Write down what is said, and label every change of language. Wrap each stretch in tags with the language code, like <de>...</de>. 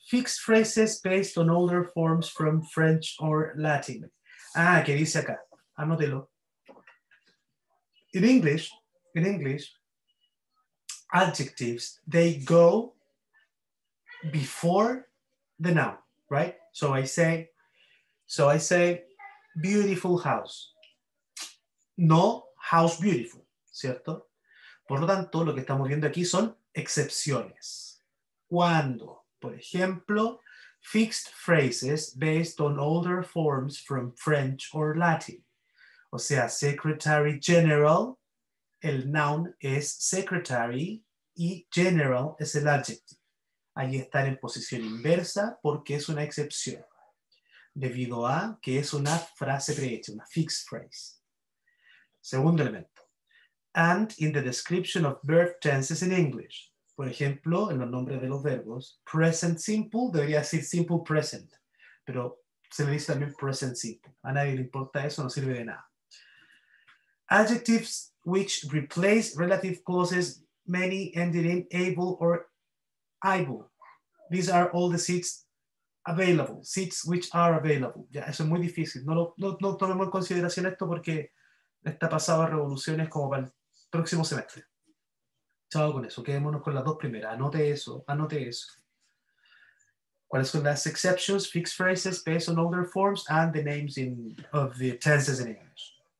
<en>Fixed phrases based on older forms from French or Latin.</en> <es>¿Qué dice acá? Anótelo.</es> <en>In English, adjectives, they go before the noun, right? So I say, beautiful house. No house beautiful,</en> <es>¿cierto? Por lo tanto, lo que estamos viendo aquí son excepciones. Cuando, por ejemplo,</es> <en>fixed phrases based on older forms from French or Latin.</en> <es>O sea, secretary general, el noun es secretary y general es el adjective. Ahí están en posición inversa porque es una excepción, debido a que es una frase prehecha, una fixed phrase. Segundo elemento.</es> <en>And in the description of verb tenses in English.</en> <es>Por ejemplo, en los nombres de los verbos, present simple debería decir simple present, pero se le dice también present simple. A nadie le importa eso, no sirve de nada.</es> <en>Adjectives which replace relative clauses, many ending in able or able. These are all the seats available, seats which are available.</en> <es>Ya, eso es muy difícil. No tomemos en consideración esto porque está pasado a revoluciones como para el próximo semestre. Chao con eso, quedémonos con las dos primeras. Anote eso. ¿Cuáles son las exceptions?</es> <en>Fixed phrases based on older forms and the names of the tenses in English.</en>